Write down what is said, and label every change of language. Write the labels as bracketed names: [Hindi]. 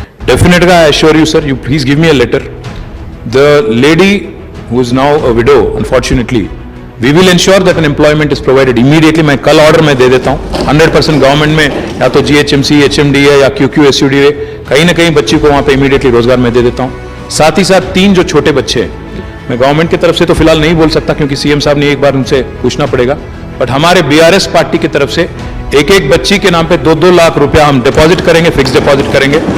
[English] డెఫినెట్గా I assure you sir, you please give me a letter. The lady who is now a widow, unfortunately we will ensure that an employment is provided immediately. [Hindi] मैं कल order में दे देता हूँ 100% government में, या तो GHMC, HMDA या QQSUDA, कहीं ना कहीं बच्ची को वहाँ पे इमीडिएटली रोजगार में दे देता हूँ. साथ ही साथ 3 जो छोटे बच्चे हैं, मैं गवर्नमेंट की तरफ से तो फिलहाल नहीं बोल सकता क्योंकि सीएम साहब ने एक बार उनसे पूछना पड़ेगा, बट हमारे BRS पार्टी की तरफ से एक बच्ची के नाम पे 2-2 लाख रुपया हम डिपॉजिट करेंगे, फिक्स डिपॉजिट करेंगे.